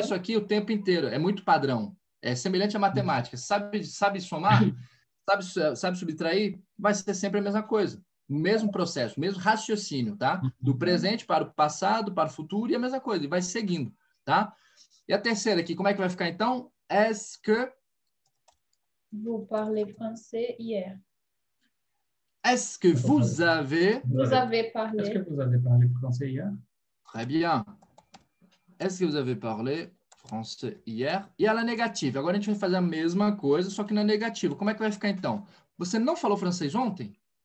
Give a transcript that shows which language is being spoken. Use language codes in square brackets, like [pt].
[pt] isso aqui o tempo inteiro, é muito padrão, é semelhante à matemática. Sabe somar? Sabe subtrair? Vai ser sempre a mesma coisa. O mesmo processo, o mesmo raciocínio, tá? Do presente para o passado, para o futuro e a mesma coisa, e vai seguindo, tá? E a terceira aqui, como é que vai ficar então? [fr] Est-ce que Vous parlez français hier. vous avez Vous avez Est-ce que parlé. vous avez parlé français hier? très bien. Est-ce que vous avez parlé français hier? [pt] E ela é negativa. Agora a gente vai fazer a mesma coisa, só que na negativa. Como é que vai ficar então? Você não falou francês ontem?